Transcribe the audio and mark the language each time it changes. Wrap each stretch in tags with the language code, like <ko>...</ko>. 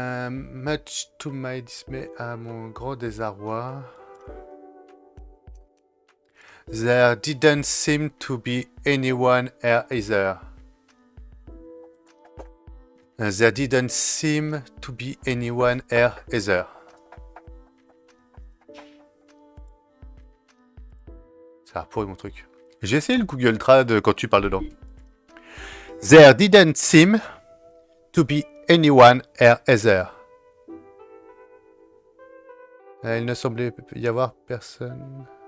<en>Much to my dismay,</en> <fr>à mon grand désarroi.</fr> <en>There didn't seem to be anyone here either. There didn't seem to be anyone here either.</en> <fr>Ça a pourri mon truc. J'ai essayé le Google Trad quand tu parles dedans.</fr> <en>There didn't seem to be anyone here either.</en> <fr>Il ne semblait y avoir personne.</fr>